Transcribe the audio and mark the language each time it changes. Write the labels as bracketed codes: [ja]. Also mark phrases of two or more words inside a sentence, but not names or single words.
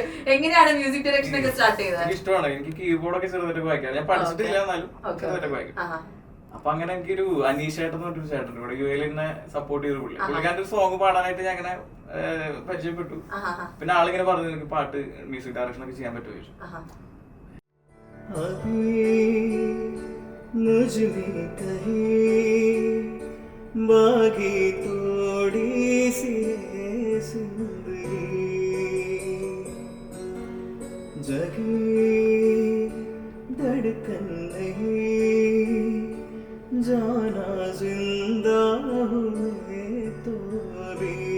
[ml] എങ്ങനെയാണ് [en] music direction [ml] ഒക്കെ സ്റ്റാർട്ട് ചെയ്തത്? ഇഷ്ടമാണ് എനിക്ക് കീബോർഡൊക്കെ ചെറുതായിട്ട് വായിക്കാം. ഞാൻ പഠിച്ചിട്ടില്ല, എന്നാലും ചെറുതായിട്ട് വായിക്കും. അപ്പൊ അങ്ങനെ എനിക്കൊരു അനീഷ് ചേട്ടൻ പറഞ്ഞൊരു ചേട്ടൻ ഇവിടെ യുഎയിൽ എന്നെ സപ്പോർട്ട് ചെയ്ത പുള്ളിക്കാരൻ്റെ ഒരു സോങ് പാടാനായിട്ട് ഞാൻ അങ്ങനെ പരിചയപ്പെട്ടു. പിന്നെ ആളിങ്ങനെ പറഞ്ഞു എനിക്ക് പാട്ട് [en] music direction [ml] ഒക്കെ ചെയ്യാൻ പറ്റുമോ ചോദിച്ചു. [hi] बागी थोड़ी सी जगी धड़कन नहीं जाना जिंदा हुए तो भी